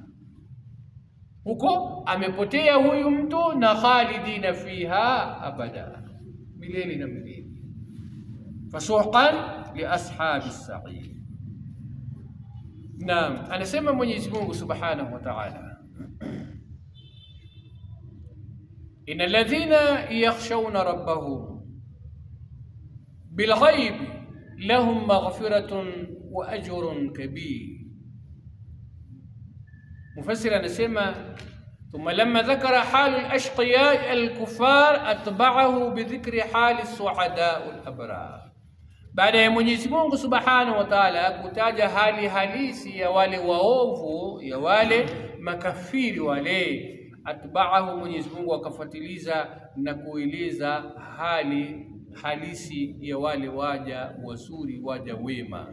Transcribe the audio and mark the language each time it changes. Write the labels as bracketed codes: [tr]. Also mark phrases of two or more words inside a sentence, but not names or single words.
[sw] Huko amepotea huyu mtu, na [ar] خالدين فيها أبدا, [sw] milele na milele. [ar] فسحقا لأصحاب السعير. [sw] Naam, anasema Mwenyezi Mungu [ar] سبحانه وتعالى إن الذين يخشون ربهم بالغيب لهم مغفرة وأجر كبير. مفسر نسمى ثم لما ذكر حال الأشقياء الكفار أتبعه بذكر حال السعداء الأبرار. [sw] بعد ya Mwenyezi Mungu [ar] سبحانه وتعالى [sw] kutaja hali halisi ya wale waovu, ya wale makafiri wale, atba'ahu, Mwenyezi Mungu akafuatiliza na kueleza hali halisi ya wale waja wazuri, waja wema.